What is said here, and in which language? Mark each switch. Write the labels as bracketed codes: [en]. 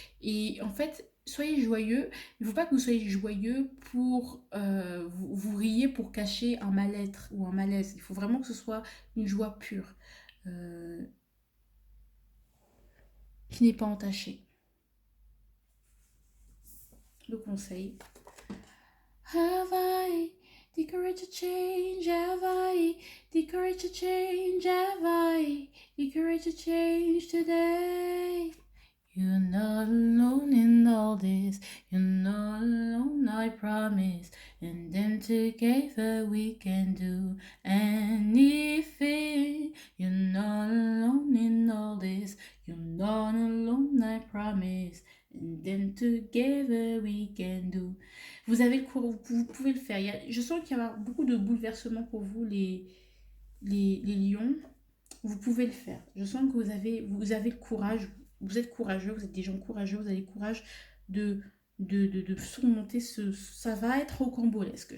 [fr] Et en fait, soyez joyeux. Il ne faut pas que vous soyez joyeux pour vous riez pour cacher un mal-être ou un malaise. Il faut vraiment que ce soit une joie pure, euh, qui n'est pas entachée. Le conseil. [en] Have I the courage to change? Have I the courage to change? Have I the courage to change today? You're not alone in all this. You're not alone, I promise. And then together we can do anything. You're not alone in all this. You're not alone, I promise. And then together we can do. [fr] Vous avez le courage, vous pouvez le faire. Je sens qu'il y a beaucoup de bouleversements pour vous, les lions. Vous pouvez le faire. Je sens que vous avez le courage. Vous êtes courageux, vous êtes des gens courageux, vous avez le courage de surmonter ça va être rocambolesque.